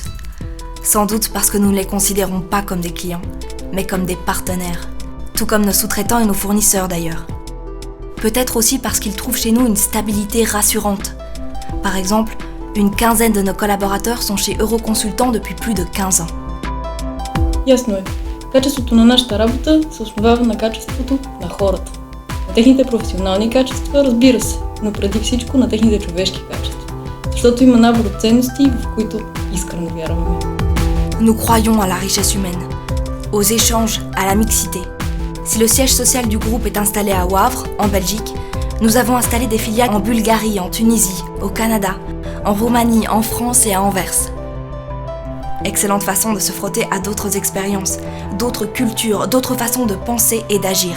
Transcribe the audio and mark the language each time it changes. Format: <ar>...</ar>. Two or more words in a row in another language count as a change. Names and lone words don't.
<fr>Sans doute parce que nous ne les considérons pas comme des clients, mais comme des partenaires. Tout comme nos sous-traitants et nos fournisseurs d'ailleurs. Peut-être aussi parce qu'ils trouvent chez nous une stabilité rassurante. Par exemple, une quinzaine de nos collaborateurs sont chez Euroconsultant depuis plus de 15 ans.</fr> <bg>Ясно е. Качеството на нашата работа се основава на качеството на хората. На техните професионални качества, разбира се, но преди всичко на техните човешки качества. Защото има набор от ценности, в които искрено вярваме.</bg> <fr>Nous croyons à la richesse humaine, aux échanges, à la mixité. Si le siège social du groupe est installé à Wavre, en Belgique, nous avons installé des filiales en Bulgarie, en Tunisie, au Canada, en Roumanie, en France et à Anvers. Excellente façon de se frotter à d'autres expériences, d'autres cultures, d'autres façons de penser et d'agir.</fr>